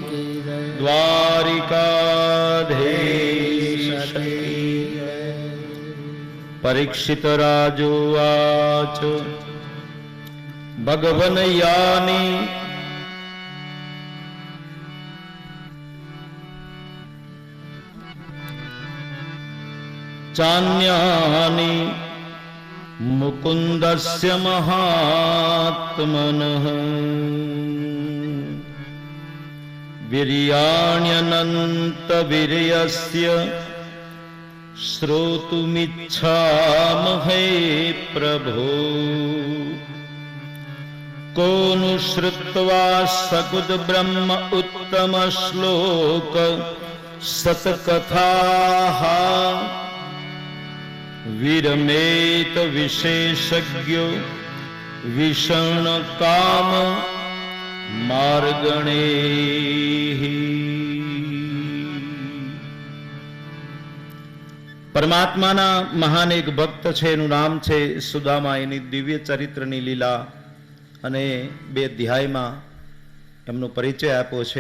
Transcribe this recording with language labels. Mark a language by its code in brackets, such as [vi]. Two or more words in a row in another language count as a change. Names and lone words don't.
[sa] દ્વારિકાધીશ પરીક્ષિત રાજુવાચ ભગવન યાની ચાન્યાની મુકુંદસ્ય મહાત્મનઃ વીર્યાણ્યનંત વીર્યસ્ય श्रोतुमिच्छामहे प्रभो कोनु श्रुत्वा सकुद ब्रह्म उत्तम श्लोक सतकथाः विरमेत विशेषज्ञो विषण काम मार्गणे। [gu] પરમાત્માના મહાન એક ભક્ત છે, એનું નામ છે સુદામા. એની દિવ્ય ચરિત્રની લીલા અને 2 અધ્યાયમાં એમનો પરિચય આપ્યો છે.